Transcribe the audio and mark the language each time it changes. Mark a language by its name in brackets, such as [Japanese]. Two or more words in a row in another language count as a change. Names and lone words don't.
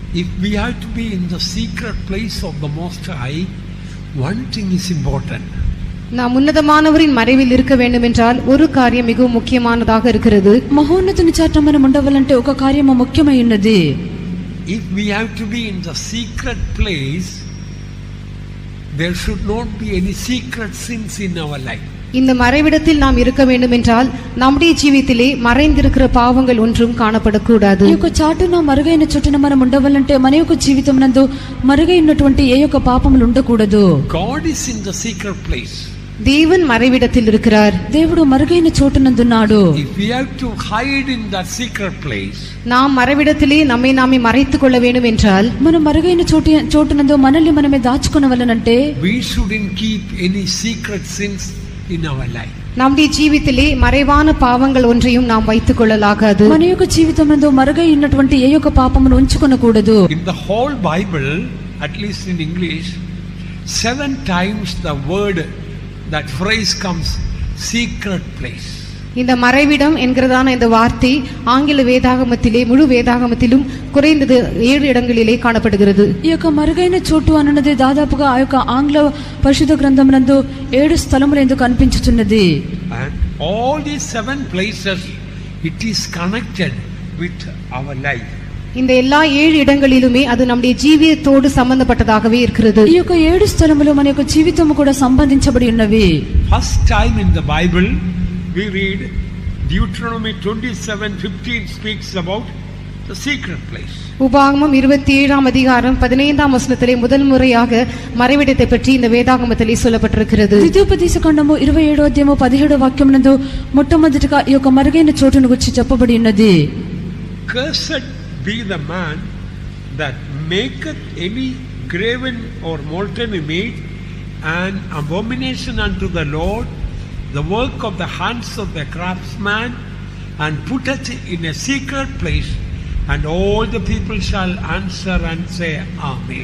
[English] If we have to be in the secret place of the Most High, one thing is important. [Tamil] நாம் உன்னதமானவரின் மறைவில் இருக்க வேண்டும் என்றால் ஒரு காரியம் மிகவும் முக்கியமானதாக இருக்கிறது. [Telugu] మహోన్నతుని చాట మనం ఉండవాలంటే ఒక కార్యము ముఖ్యమైనది. [English] If we have to be in the secret place, there should not be any secret sins in our life. [Tamil] இந்த மறைவிடத்தில் நாம் இருக்க வேண்டும் என்றால் நம்முடைய ஜீவிதத்திலே மறைந்திருக்கிற பாவங்கள் ஒன்றும் காணப்படக்கூடாது. [Telugu] ఈ యొక్క చాటున మరుగైన చోటున మనం ఉండవాలంటే మన యొక్క జీవితం నందు మరుగైనటువంటి ఏ యొక్క పాపములు ఉండకూడదు. [English] God is in the secret place. [Tamil] தேவன் மறைவிடத்தில் இருக்கிறார். [Telugu] దేవుడు మరుగైన చోటునందున్నాడు. [English] If we have to hide in that secret place, [Tamil] நாம் மறைவிடத்திலே நம்மை நாமே மறைத்துக் கொள்ள வேண்டும் என்றால் [Telugu] మనం మరుగైన చోటునందు మనల్ని మనమే దాచుకొనవలనంటే [English] we shouldn't keep any secret sins in our life. [Tamil] நம்முடைய ஜீவிதத்திலே மறைவான பாவங்கள் ஒன்றையும் நாம் வைத்துக் கொள்ளலாகாது. [Telugu] మన యొక్క జీవితం నందు మరుగై ఉన్నటువంటి ఏ యొక్క పాపమును ఉంచుకొనకూడదు. [English] In the whole Bible, at least in English, 7 times the word, that phrase comes, secret place. [Tamil] இந்த மறைவிடம் என்கிறதான இந்த வார்த்தை ஆங்கில வேதாகமத்திலே முழு வேதாகமத்திலும் குறைந்தது 7 இடங்களிலே காணப்படுகிறது. [Telugu] ఈ యొక్క మరుగైన చోటు అన్నది దాదాపుగా ఆ యొక్క ఆంగ్ల పరిశుద్ధ గ్రంథమునందు 7 స్థలములందు కనిపించుచున్నది. [English] And all these 7 places, it is connected with our life. [Tamil] இந்த எல்லா 7 இடங்களிலுமே அது நம்முடைய ஜீவிதத்தோடு சம்பந்தப்பட்டதாகவே இருக்கிறது. [Telugu] ఈ యొక్క 7 స్థలములు మన యొక్క జీవితము కూడా సంబంధించబడి ఉన్నవి. [English] First time in the Bible we read Deuteronomy 27:15 speaks about the secret place. [Tamil] உபாகமம் 27ஆம் அதிகாரம் 15ஆம் வசனத்திலே முதல் முறையாக மறைவிடத்தை பற்றி இந்த வேதாகமத்திலே சொல்லப்பட்டிருக்கிறது. [Telugu] ద్వితీయోపదేశకాండము 27వ అధ్యాయము 17వ వాక్యమునందు మొట్టమొదటిగా ఈ యొక్క మరుగైన చోటును గురించి చెప్పబడి ఉన్నది. [English] Cursed be the man that maketh any graven or molten image, an abomination unto the Lord, the work of the hands of the craftsman, and putteth in a secret place, and all the people shall answer and say, Amen.